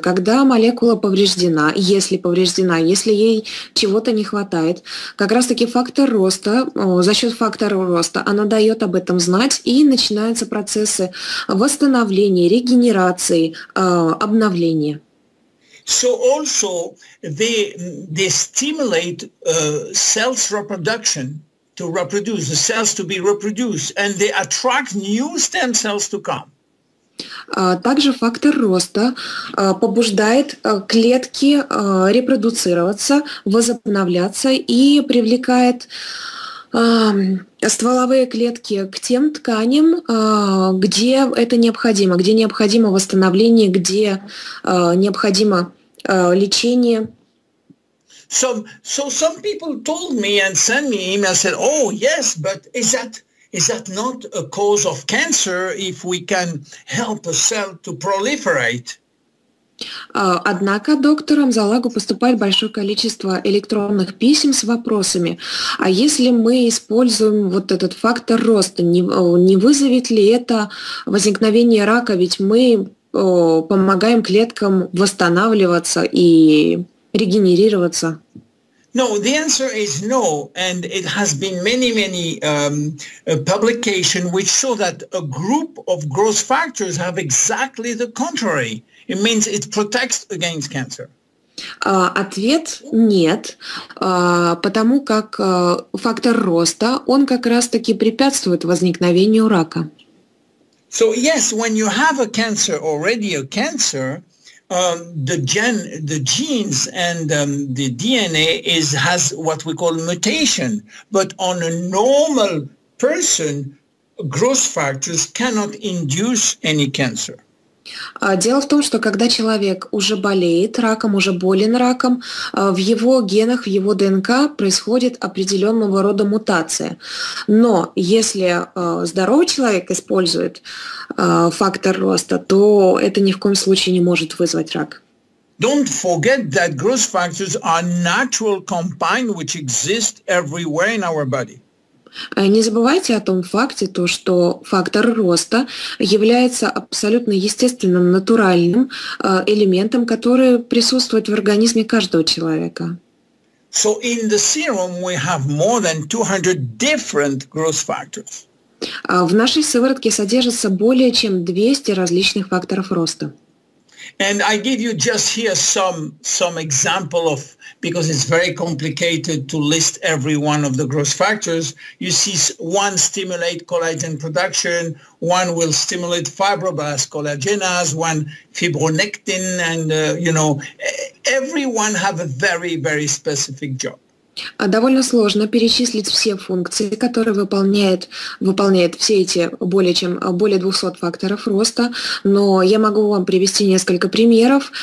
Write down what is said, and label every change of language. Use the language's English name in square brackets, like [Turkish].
[Russian] Когда молекула повреждена, если ей чего-то не хватает, как раз-таки фактор роста, за счет фактора роста она дает об этом знать, и начинаются процессы восстановления, регенерации, обновления. [English] So also they stimulate cells reproduction to reproduce, the cells to be reproduced, and they attract new stem cells to come. [Russian] Также фактор роста побуждает клетки репродуцироваться, возобновляться и привлекает стволовые клетки к тем тканям, где это необходимо, где необходимо восстановление, где необходимо лечение. [English] So some people told me and sent me emails, said, oh, yes, but is that not a cause of cancer if we can help a cell to proliferate? [Russian] Однако доктору Амзаллагу поступает большое количество электронных писем с вопросами, а если мы используем вот этот фактор роста, не вызовет ли это возникновение рака, ведь мы помогаем клеткам восстанавливаться и регенерироваться? [English] No, the answer is no, and it has been many publications which show that a group of growth factors have exactly the contrary. It means it protects against cancer. [Russian] Ответ нет, потому как фактор роста, он как раз-таки препятствует возникновению рака. [English] So yes, when you have a cancer, already a cancer, the genes and the DNA has what we call mutation. But on a normal person, growth factors cannot induce any cancer. [Russian] Дело в том, что когда человек уже болеет раком, уже болен раком, в его генах, в его ДНК происходит определенного рода мутация. Но если здоровый человек использует фактор роста, то это ни в коем случае не может вызвать рак. [English] Don't forget that growth factors are natural compounds which exist everywhere in our body. [Russian] Не забывайте о том факте, что фактор роста является абсолютно естественным, натуральным элементом, который присутствует в организме каждого человека. [English] So in the serum we have more than 200 different growth factors. [Russian] В нашей сыворотке содержится более чем 200 различных факторов роста. [English] And I give you just here some example of, because it's very complicated to list every one of the growth factors. You see one stimulate collagen production, one will stimulate fibroblast collagenase, one fibronectin, and every one have a very specific job. [Russian] Довольно сложно перечислить все функции, которые выполняет все эти более 200 факторов роста, но я могу вам привести несколько примеров.